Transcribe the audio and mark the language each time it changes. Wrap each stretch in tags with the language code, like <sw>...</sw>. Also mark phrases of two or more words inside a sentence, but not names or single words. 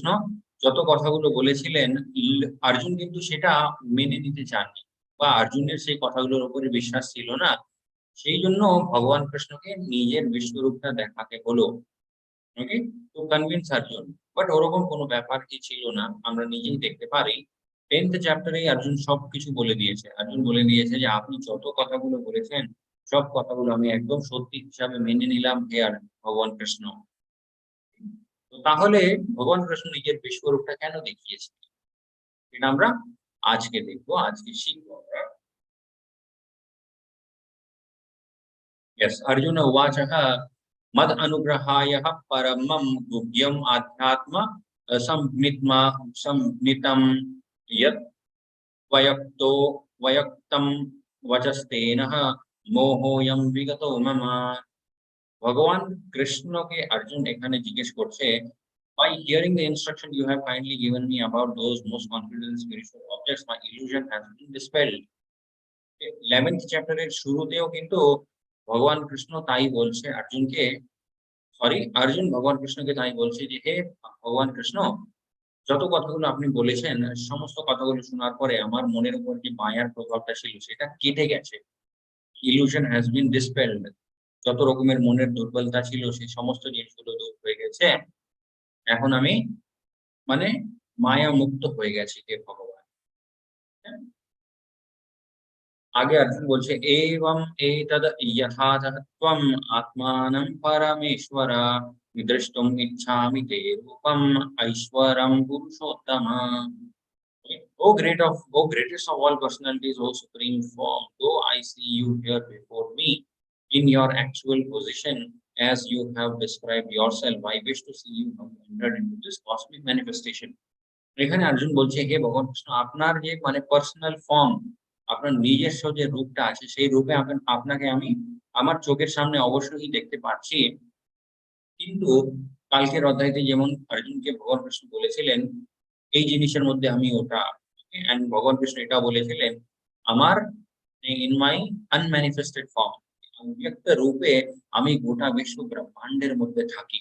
<bn>যত কথাগুলো বলেছিলেন অর্জুন কিন্তু সেটা মেনে নিতে চাননি বা অর্জুনের সেই কথাগুলোর উপরে বিশ্বাস ছিল না সেই জন্য ভগবান কৃষ্ণকে নিজের বিশ্বরূপটা দেখাতে হলো ওকে তো কনভিন্স অর্জুন বাট ওরকম কোনো ব্যাপার কি ছিল না আমরা নিজেই দেখতে পারি 10th চ্যাপ্টারে অর্জুন সবকিছু বলে দিয়েছে অর্জুন বলে দিয়েছে যে আপনি যত কথাগুলো বলেছেন সব কথাগুলো আমি একদম সত্যি হিসাবে মেনে নিলাম হে আর ভগবান কৃষ্ণ তো তাহলে ভগবান কৃষ্ণ নিজের বিশ্বরূপটা কেন দেখিয়েছে এটা আমরা আজকে দেখবো আজকে শিখবো আমরা यस अर्जुन उवाचः</bn> <sa>मद अनुग्रहाय परमं गुह्यम् आध्यात्म संज्ञित्मा संज्ञितं यत् वयक्तो वयक्तं वचस्तेन मोहोऽयं विगतो मम</sa> <en>भगवान कृष्ण के अर्जुन</en> <bn>এখানে জিজ্ঞেস করছে</bn> <en>by hearing the instruction you have kindly given me about those most confident spiritual objects my illusion has been dispelled</en> <bn>11th চ্যাপ্টারের শুরুতেও কিন্তু ভগবান কৃষ্ণ তাই বলছে অর্জুনকে সরি অর্জুন ভগবান কৃষ্ণকে তাই বলছে যে হে ভগবান কৃষ্ণ যত কথাগুলো আপনি বলেছেন সমস্ত কথাগুলো শোনার পরে আমার মনের উপর যে মায়ার প্রভাবটা ছিল সেটা কেটে গেছে</bn> <en>illusion has been dispelled</en> <bn>যত রকমের মনের দুর্বলতা ছিল সেই সমস্ত জিনিসগুলো দূর হয়ে গেছে এখন আমি মানে মায়া মুক্ত হয়ে গেছি হে ভগবান আগে অর্জুন বলছে</bn> <sa>एवं एतद् यथा त्वम् आत्मानं परमेश्वर द्रष्टुम् इच्छामि ते रूपम् ऐश्वरं पुरुषोत्तम</sa> <en>O greatest of all personalities, O supreme form, though I see you here before me in your actual position as you have described yourself, I wish to see you come entered into this cosmic manifestation.</en> <bn>এখানে অর্জুন বলছে, হে ভগবান কৃষ্ণ, আপনার যে মানে</bn> <en>personal form,</en> <bn>আপনার নিজস্ব যে রূপটা আছে, সেই রূপে আপনাকে আমি আমার চোখের সামনে অবশ্যই দেখতে পাচ্ছি। কিন্তু কালকের অধ্যায়তে যেমন অর্জুনকে ভগবান কৃষ্ণ বলেছিলেন, এই জিনিসের মধ্যে আমি ওটা, এন্ড ভগবান কৃষ্ণ এটা বলেছিলেন, আমার</bn> <en>in my unmanifested form,</en> <bn>অব্যক্ত রূপে আমি গোটা বিশ্ব ব্রহ্মাণ্ডের মধ্যে থাকি।</bn>